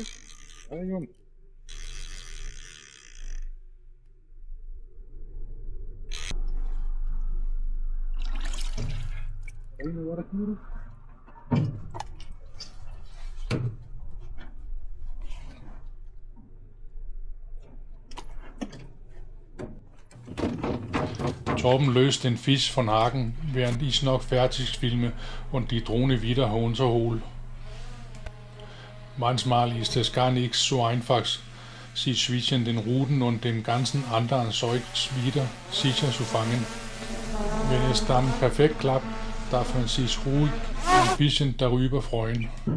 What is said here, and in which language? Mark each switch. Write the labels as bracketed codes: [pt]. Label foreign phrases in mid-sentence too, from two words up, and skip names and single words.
[da] Ja, det gjorde den. Hvad er der kigger du? [de] Torben löst den Fisch von Haken, während ich noch fertig filme und die Drohne wieder runterhole. Manchmal ist es gar nicht so einfach, sich zwischen den Ruten und dem ganzen anderen Zeugs wieder sicher zu fangen. Wenn es dann perfekt klappt, darf man sich ruhig ein bisschen darüber freuen.